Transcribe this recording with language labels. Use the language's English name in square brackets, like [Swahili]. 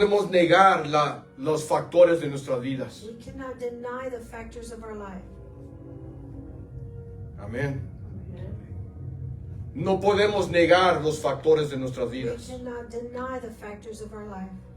[Spanish] negar los factores de nuestras vidas. [English] we cannot deny the factors of our life. [Spanish] Amén. No podemos negar los factores de nuestras [English] We [Spanish] vidas. [English] cannot deny the factors of our life.